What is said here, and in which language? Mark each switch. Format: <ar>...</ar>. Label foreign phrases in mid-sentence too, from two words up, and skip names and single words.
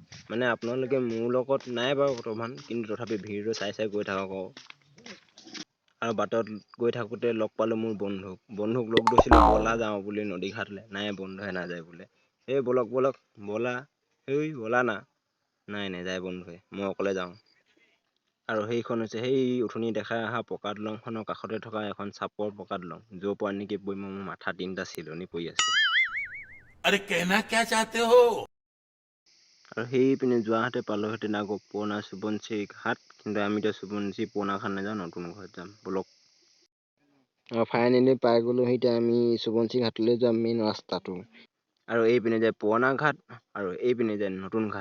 <as>আপোনালোকে মোৰ লগত নাই বাৰু বৰ্তমান, কিন্তু তথাপি ভিডিঅ'টো চাই গৈ থাকক আৰু বাটত গৈ থাকোঁতে লগ পালোঁ মোৰ বন্ধুক লগ ধৰিছিলোঁ, ব'লা যাওঁ বুলি নদী ঘাটলৈ। নাই, বন্ধুৱে নাযায় বোলে। এই ব'লা, ব'লা না। নাই নাযায় বন্ধুৱে, মই অকলে যাওঁ। আৰু সেইখন হৈছে সেই উঠনি দেখাই অহা পকা দলংখনৰ কাষতে থকা এখন চাপৰ পকা দলং, য'ৰ পৰা নেকি পৰি মোৰ মাথা 3টা চিলনি পৰি আছে।</as> <hi>अरे कहना क्या चाहते हो?</hi> <as>আৰু সেইপিনে যোৱাহাতে পালোহেঁতেন আকৌ পুৰণা সোৱণশিৰি ঘাট, কিন্তু আমি এতিয়া সোৱণশিৰি পুৰণা ঘাট নাযাওঁ, নতুন ঘাট যাম। বলক। ফাইনেলি পাই গ'লোহি এতিয়া আমি সোৱণশিৰি ঘাটলৈ যোৱা মেইন ৰাস্তাটো। আৰু এইপিনে যায় পুৰণা ঘাট, আৰু এইপিনে যায় নতুন ঘাট।</as>